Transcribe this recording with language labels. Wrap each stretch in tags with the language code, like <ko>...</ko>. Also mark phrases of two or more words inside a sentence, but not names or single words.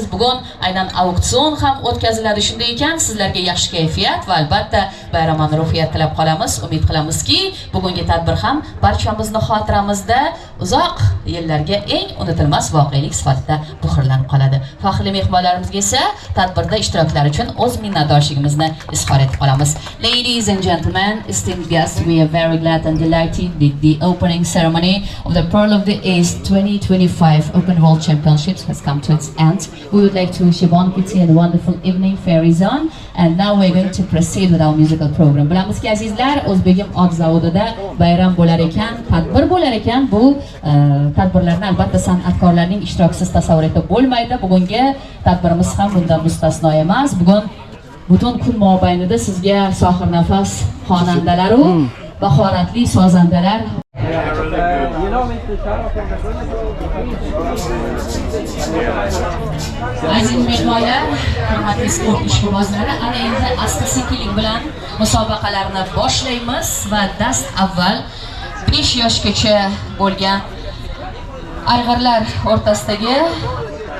<uz>Bugun aynan auksion ham o'tkaziladi. Shunday ekan, sizlarga yaxshi kayfiyat va albatta bayramona ruhiyat tilab qolamiz. Umid qilamizki, bugungi tadbir ham barchamizni xotiramizda uzoq yillarga eng unutilmas voqelik sifatida muhrlanib qoladi. Faxrli mehmonlarimizga esa tadbirda ishtiroklari uchun o'z minnatdorligimizni izhor etib qolamiz.</uz> <en>Ladies and gentlemen, esteemed guests, we are very glad and delighted that the opening ceremony of the Pearl of the East 2025 Open World Championships has come to its end. We would like to wish you bon appetit and a wonderful evening, Fairy Zone. And now we're going to proceed with our musical program.</en> <uz>Bilamizki azizlar, O'zbegim ot zavodida bayram bo'lar ekan, tadbir bo'lar ekan. Bu tadbirlarni albatta san'atkorlarning ishtirokisiz tasavvur etib bo'lmaydi. Bugungi tadbirimiz ham bundan mustasno emas. Bugun butun kun mobaynida sizga sohir nafas xonandalar u bahoratli sozandalar aziz mehmonlar, hurmatli sport ishqibozlari, ana endi asta-sekinlik bilan musobaqalarni boshlaymiz va dast avval 5 yoshgacha bo'lgan ayg'irlar o'rtasidagi</uz>